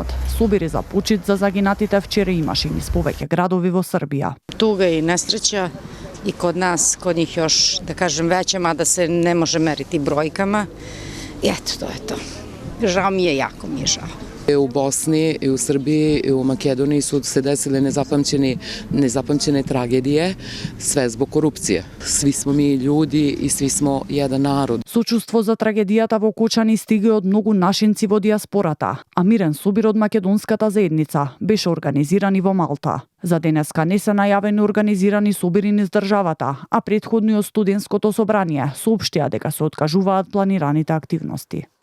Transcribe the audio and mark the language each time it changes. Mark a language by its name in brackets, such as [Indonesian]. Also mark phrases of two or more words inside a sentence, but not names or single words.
[Macedonian] Собири за почит за загинатите вчера имаше низ повеќе градови во Србија. [Serbian] Туга и несреќа и код нас, код них још, да кажем, веќе, мада се не може мерити бројкама. [Macedonian] И ето, тоа е тоа. Жал ми е, јако ми е жал. [Serbian] И у Босни, и у Србiji, i u Makedoniji su se desile nezapamćene tragedije, sve zbog korupcije. Svi smo mi ljudi i svi smo jedan narod. [Macedonian] Сочувство за трагедијата во Кочани стига од многу нашинци во диаспората, а мирен собир од македонската заедница беше организиран и во Малта. За денеска не се најавени организирани собири низ државата, а претходно студентското собрание соопштија дека се откажуваат планираните активности.